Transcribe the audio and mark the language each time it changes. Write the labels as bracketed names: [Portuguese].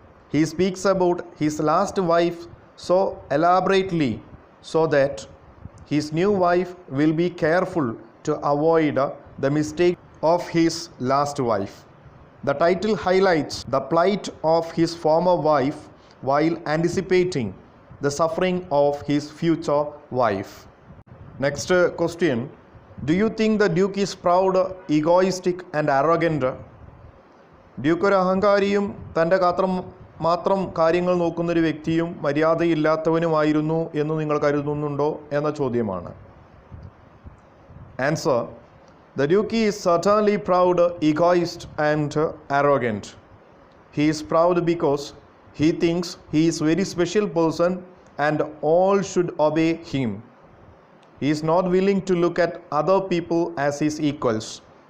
[English] He speaks about his last wife so elaborately so that his new wife will be careful to avoid the mistake of his last wife. The title highlights the plight of his former wife while anticipating the suffering of his future wife. Next question. Do you think the Duke is proud, egoistic and arrogant? [Malayalam] Duke ഒരു അഹങ്കാരിയും തൻ്റെ മാത്രം കാര്യങ്ങൾ നോക്കുന്നൊരു വ്യക്തിയും മര്യാദയില്ലാത്തവനുമായിരുന്നു എന്ന് നിങ്ങൾ കരുതുന്നുണ്ടോ എന്ന ചോദ്യമാണ്. [English] Answer: The Duke is certainly proud, egoist and arrogant. He is proud because he thinks he is a very special person and all should obey him. He is not willing to look at other people as his equals.